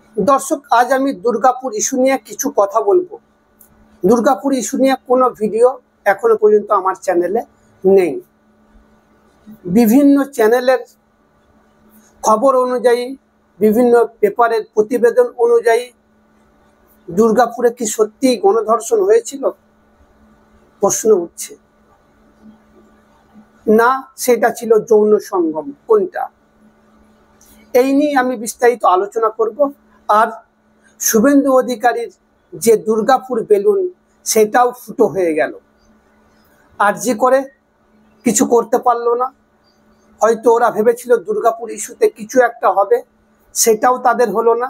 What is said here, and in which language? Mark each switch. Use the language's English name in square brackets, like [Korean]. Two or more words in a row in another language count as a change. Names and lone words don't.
[Bangla] দর্শক আজ আমি দুর্গাপুর ইস্যু নিয়ে কিছু কথা বলব। দুর্গাপুর ইস্যু নিয়ে কোনো ভিডিও এখনো পর্যন্ত আমার চ্যানেলে নেই। বিভিন্ন চ্যানেলের খবর অনুযায়ী বিভিন্ন পেপারের প্রতিবেদন অনুযায়ী দুর্গাপুরে কি সত্যি গণধর্ষণ হয়েছিল প্রশ্ন উঠছে না সেটা ছিল যৌন সঙ্গম কোনটা এই নিয়ে আমি বিস্তারিত আলোচনা করব। আর শুভেন্দু অধিকারীর যে দুর্গাপুর বেলুন সেটাও ফুটো হয়ে গেল। আর যে করে কিছু করতে পারলো না, হয়তো ওরা ভেবেছিল দুর্গাপুর ইস্যুতে কিছু একটা হবে, সেটাও তাদের হলো না।